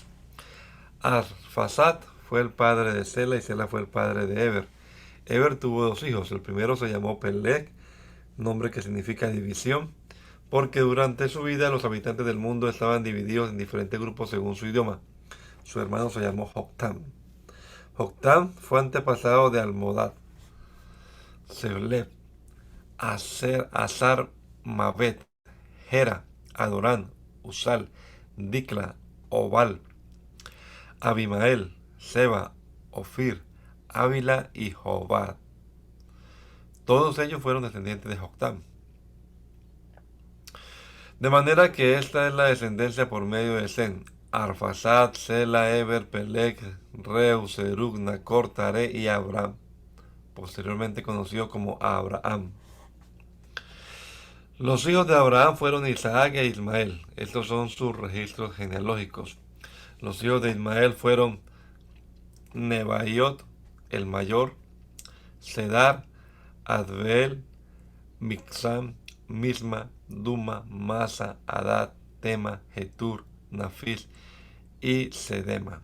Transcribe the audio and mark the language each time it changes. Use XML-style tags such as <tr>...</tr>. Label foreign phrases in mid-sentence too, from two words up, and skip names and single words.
<es>Arfasat fue el padre de Sela y Sela fue el padre de Eber. Eber tuvo 2 hijos. El primero se llamó Peleg, nombre que significa división, porque durante su vida los habitantes del mundo estaban divididos en diferentes grupos según su idioma. Su hermano se llamó Joktam. Joktam fue antepasado de Almodad, Sebleb, Azar, Mabet, Gera, Adorán, Usal, Dikla, Obal, Abimael, Seba, Ofir, Ávila y Jobad. Todos ellos fueron descendientes de Joktam. De manera que esta es la descendencia por medio de Sem: Arfaxad, Sela, Eber, Peleg, Reu, Serug, Nacor, Taré y Abraham, posteriormente conocido como Abraham. Los hijos de Abraham fueron Isaac e Ismael. Estos son sus registros genealógicos. Los hijos de Ismael fueron Nebaiot, el mayor, Sedar, Adbeel, Mixam, Misma, Duma, Masa, Adad, Tema, Getur, Nafis y Sedema.</es>